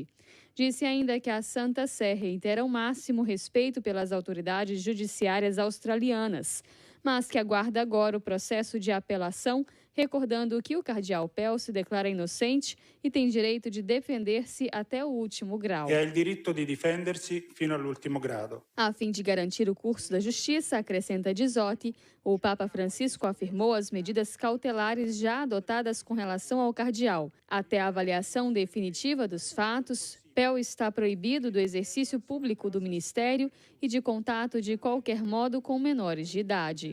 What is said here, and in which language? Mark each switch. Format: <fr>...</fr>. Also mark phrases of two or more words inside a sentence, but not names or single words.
<pt>Disse ainda que a Santa Sé reitera o máximo respeito pelas autoridades judiciárias australianas, mas que aguarda agora o processo de apelação, recordando que o cardeal Pell se declara inocente e tem direito de defender-se até o último grau.</pt> <it>E ha il diritto di difendersi fino all'ultimo grado.</it> <pt>A fim de garantir o curso da justiça, acrescenta Dizotti, o Papa Francisco afirmou as medidas cautelares já adotadas com relação ao cardeal. Até a avaliação definitiva dos fatos, Pell está proibido do exercício público do ministério e de contato de qualquer modo com menores de idade.</pt>